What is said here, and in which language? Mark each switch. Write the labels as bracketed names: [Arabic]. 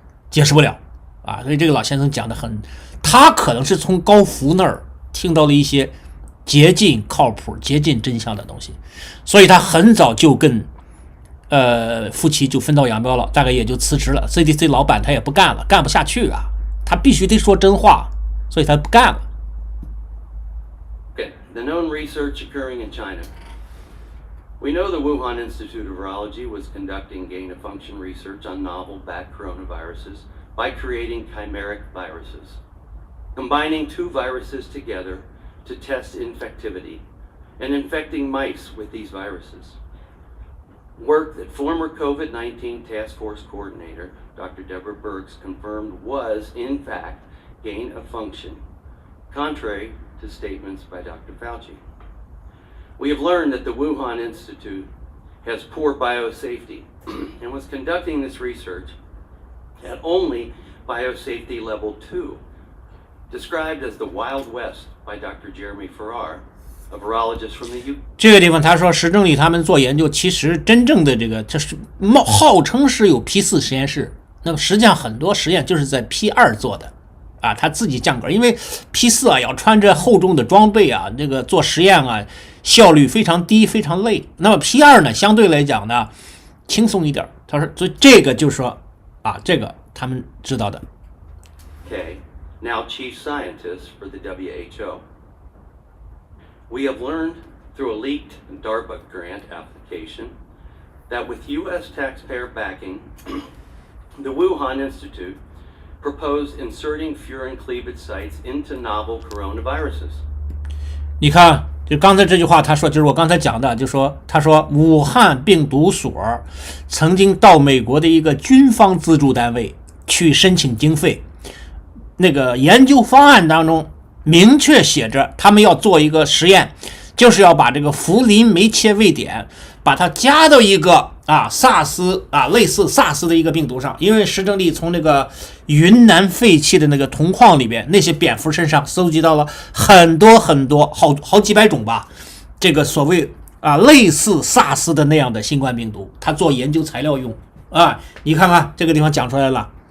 [Chinese] 解释不了所以这个老先生讲的他可能是从高福那儿听到了一些接近靠谱、接近真相的东西，所以他很早就跟夫妻就分道扬镳了，大概也就辞职了。 CDC 老板他也不干了，干不下去他必须得说真话，所以他不干了。 [English] Okay, the known research occurring in China. We know the Wuhan Institute of Virology was conducting gain-of-function research on novel bat coronaviruses by creating chimeric viruses, combining two viruses together to test infectivity and infecting mice with these viruses. Work that former COVID-19 task force coordinator Dr. Deborah Birx confirmed was, in fact, gain-of-function, contrary to statements by Dr. Fauci. We have learned that the Wuhan Institute has poor biosafety and was conducting this research at only biosafety level 2, described as the Wild West by Dr. Jeremy Farrar, a virologist from the UK. [Chinese] 这个地方他说石正丽他们做研究，其实真正的这是号称是有 P4 实验室，那么实际上很多实验就是在 P2 做的啊，他自己降格，因为 P4 啊要穿着厚重的装备啊，这个做实验啊效率非常低，非常累。那么 P2 呢，相对来讲呢轻松一点。他说，所以这个就是说啊，这个他们知道的。 [English] Okay, now chief scientist for the WHO. We have learned through a leaked DARPA grant application that with U.S. taxpayer backing, the Wuhan Institute proposed inserting furin cleavage sites into novel coronaviruses. [Chinese] 你看，就刚才这句话，他说就是我刚才讲的，就说他说武汉病毒所曾经到美国的一个军方资助单位去申请经费，那个研究方案当中明确写着，他们要做一个实验，就是要把这个福林酶切位点把它加到一个萨斯类似萨斯的一个病毒上，因为石正丽从那个云南废弃的那个铜矿里边那些蝙蝠身上搜集到了很多很多好几百种吧，这个所谓类似萨斯的那样的新冠病毒，他做研究材料用你看看这个地方讲出来了。